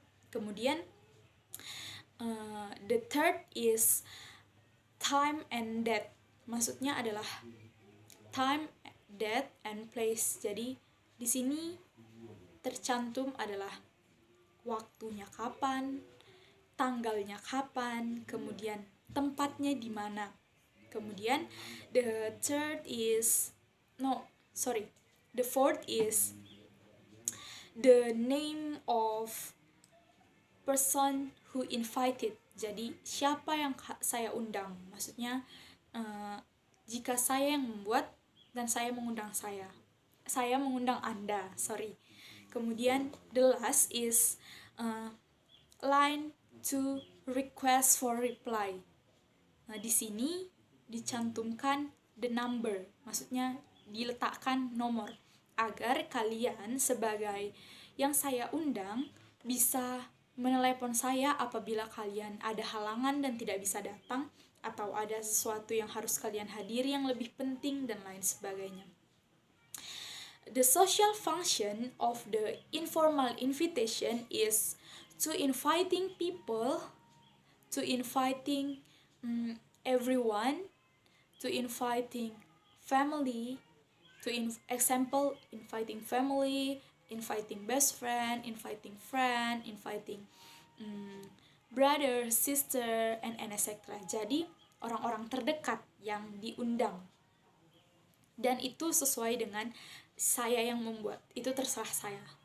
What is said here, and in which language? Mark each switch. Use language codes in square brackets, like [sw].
[id] Kemudian [en] the third is time and date. [id] Maksudnya adalah [en] time, date, and place. [id] Jadi di sini tercantum adalah waktunya kapan, tanggalnya kapan, kemudian tempatnya di mana. Kemudian [en] the third is no, sorry. The fourth is the name of person who invited. [id] Jadi siapa yang saya undang? Maksudnya jika saya yang membuat dan saya mengundang saya mengundang Anda, sorry. Kemudian [en] the last is line to request for reply. [id] Nah, di sini dicantumkan [en] the number, [id] maksudnya diletakkan nomor agar kalian sebagai yang saya undang bisa menelepon saya apabila kalian ada halangan dan tidak bisa datang, atau ada sesuatu yang harus kalian hadiri yang lebih penting dan lain sebagainya. [en] The social function of the informal invitation is to inviting people, to inviting everyone, to inviting family, to example, inviting family, inviting best friend, inviting friend, inviting brother, sister, and etc. [id] Jadi orang-orang terdekat yang diundang. Dan itu sesuai dengan saya yang membuat, itu terserah saya.